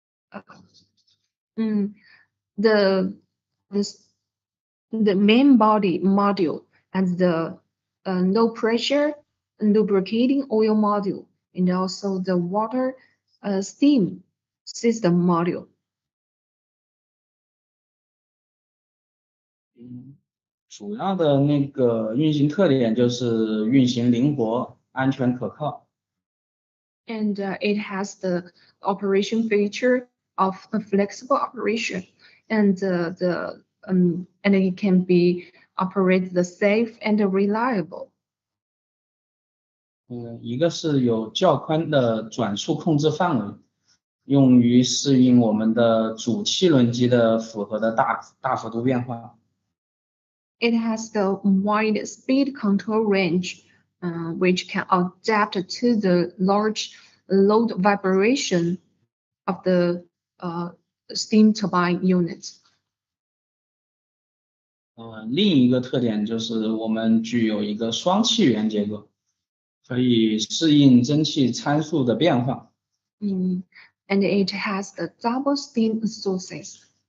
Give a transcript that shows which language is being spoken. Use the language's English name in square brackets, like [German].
[English] Uh, mm, the this the main body module and the low pressure lubricating oil module, and also the water steam system module. [Chinese] 主要的那个运行特点就是运行灵活、安全可靠。 [English] And it has the operation feature of a flexible operation, and and it can be operated the safe and reliable. [Chinese] 一个是有较宽的转速控制范围，用于适应我们的主汽轮机的负荷的大幅度变化。 [English] It has the wide speed control range, which can adapt to the large load vibration of the steam turbine unit. [Chinese] 另一个特点就是我们具有一个双气源结构，可以适应蒸汽参数的变化。 [English] And it has the double steam sources.